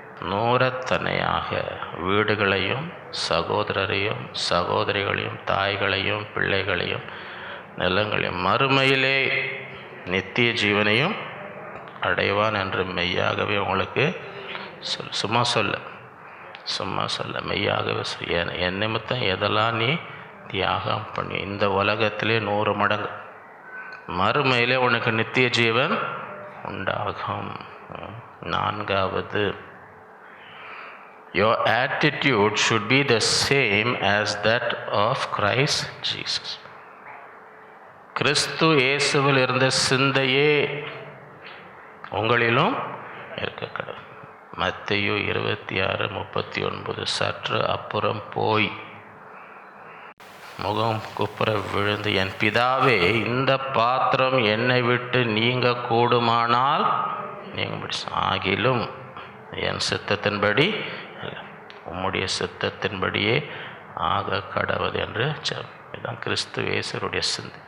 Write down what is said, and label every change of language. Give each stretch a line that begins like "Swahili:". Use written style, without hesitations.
Tamil: நூறத்தனையாக வீடுகளையும் சகோதரரையும் சகோதரிகளையும் தாய்களையும் பிள்ளைகளையும் நிலங்களையும் மறுமையிலே நித்திய ஜீவனையும் அடைவான் என்று மெய்யாகவே உங்களுக்கு சும்மா சொல்ல. சும்மா சொல்ல, மெய்யாகவே என் நிமித்தம் எதெல்லாம் நீ தியாகம் பண்ணி, இந்த உலகத்திலே 100 மடங்கு, மறுமையிலே உனக்கு நித்திய ஜீவன் உண்டாகும்.
English: 4வது, your attitude should be the same as that of Christ Jesus.
Tamil: கிறிஸ்து இயேசுவில் இருந்த சிந்தையே உங்களிலும் இருக்கக்கூடாது. மத்தேயு 26:39, சற்று அப்புறம் போய் முகம் குப்புற விழுந்து, என் பிதாவே, இந்த பாத்திரம் என்னை விட்டு நீங்க கூடுமானால் நீங்க, ஆகிலும் என் சித்தத்தின்படி உம்முடைய சித்தத்தின்படியே ஆக கடவுது என்று இதுதான் கிறிஸ்து இயேசுடைய சிந்தை.